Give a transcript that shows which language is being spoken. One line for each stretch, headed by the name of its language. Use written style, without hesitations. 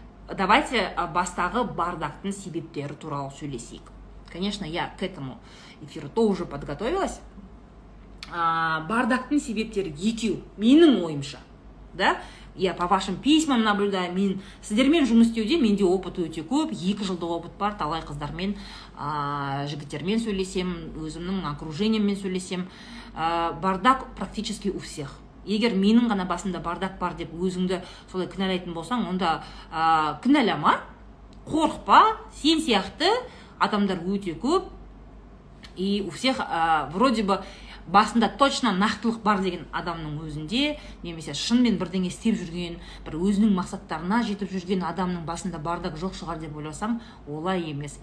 Kazakh: Давайте бастағы бардактың себептері туралы сөйлесейік.
Russian: Конечно, я к этому эфиру тоже подготовилась.
Kazakh: Бардактың себептері екеу, менің ойымша. Да?
Russian: Я по вашим письмам наблюдаю,
Kazakh: мен сіздермен жұмыс істеуде менде опыт өте көп, 2 жылдық опыт бар, талай қыздармен, жігіттермен сөйлесем, өзімнің окружениеммен сөйлесем.
Russian: Бардак практически у всех.
Kazakh: Егер менің ғана басымда бардак бар деп өзіңді солай кінәлайтын болсаң, онда кінәлама, қорқпа, сен сияқты адамдар өте көп.
Russian: И у всех вроде бы
Kazakh: басында точно нақтылық бар деген адамның өзінде, немесе шынымен бірдеңе істеп жүрген, бір өзінің мақсаттарына жетіп жүрген адамның басында бардак жоқ шығар деп ойласам, олай емес.